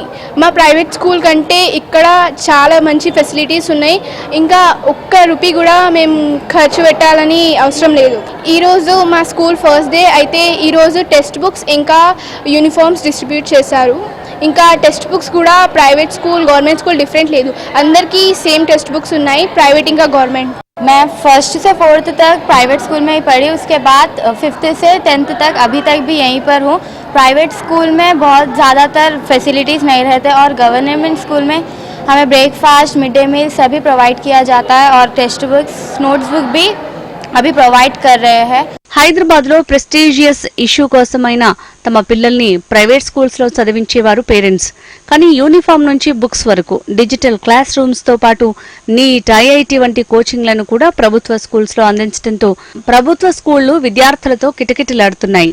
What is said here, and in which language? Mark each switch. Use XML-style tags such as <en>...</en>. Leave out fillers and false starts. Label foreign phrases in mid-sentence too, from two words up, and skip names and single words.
<te>మా ప్రైవేట్ స్కూల్ కంటే ఇక్కడ చాలా మంచి ఫెసిలిటీస్ ఉన్నాయి. ఇంకా ఒక్క రూపీ కూడా మేము ఖర్చు పెట్టాలని అవసరం లేదు. ఈరోజు మా స్కూల్ ఫస్ట్ డే అయితే ఈరోజు టెక్స్ట్ బుక్స్ ఇంకా యూనిఫామ్స్ డిస్ట్రిబ్యూట్ చేశారు. ఇంకా టెక్స్ట్ బుక్స్ కూడా ప్రైవేట్ స్కూల్</te> <hi>गवर्नमेंट स्कूल डिफरेंट</hi> <te>లేదు, అందరికీ సేమ్ టెక్స్ట్ బుక్స్ ఉన్నాయి, ప్రైవేట్ ఇంకా गवर्नमेंट.</te> <hi>मैं 1st से 4th तक प्राइवेट स्कूल में ही पढ़ी. उसके बाद 5th से 10th तक अभी तक भी यहीं पर हूँ. प्राइवेट स्कूल में बहुत ज़्यादातर फैसिलिटीज़ नहीं रहते और गवर्नमेंट स्कूल में हमें ब्रेकफास्ट, मिड डे मील सभी प्रोवाइड किया जाता है और टेक्स्ट बुक्स, नोट्स बुक भी अभी प्रोवाइड कर रहे हैं.</hi> <te>హైదరాబాద్ లో ప్రెస్టీజియస్ ఇష్యూ కోసమైన తమ పిల్లల్ని ప్రైవేట్ స్కూల్స్ లో చదివించేవారు పేరెంట్స్. కానీ యూనిఫామ్ నుంచి బుక్స్ వరకు డిజిటల్ క్లాస్ రూమ్స్ తో పాటు నీట్, ఐఐటి వంటి కోచింగ్లను కూడా ప్రభుత్వ స్కూల్స్ లో అందించడంతో ప్రభుత్వ స్కూళ్లు విద్యార్థులతో కిటకిటలాడుతున్నాయి.</te>